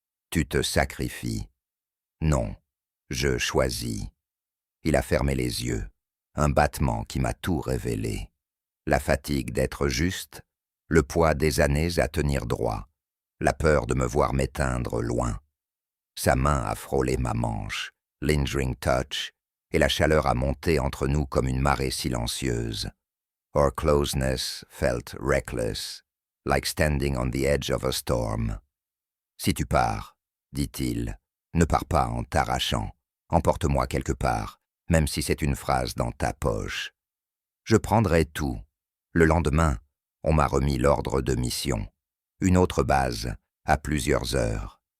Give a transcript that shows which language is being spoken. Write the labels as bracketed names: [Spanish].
[French] Tu te sacrifies. Non, je choisis. » Il a fermé les yeux, un battement qui m'a tout révélé. La fatigue d'être juste, le poids des années à tenir droit, la peur de me voir m'éteindre loin. Sa main a frôlé ma manche, [English] lingering touch, [French] et la chaleur a monté entre nous comme une marée silencieuse. [English] Our closeness felt reckless, like standing on the edge of a storm. [French] « Si tu pars, » dit-il, « ne pars pas en t'arrachant. Emporte-moi quelque part, même si c'est une phrase dans ta poche. Je prendrai tout. Le lendemain, on m'a remis l'ordre de mission. Une autre base, à plusieurs heures.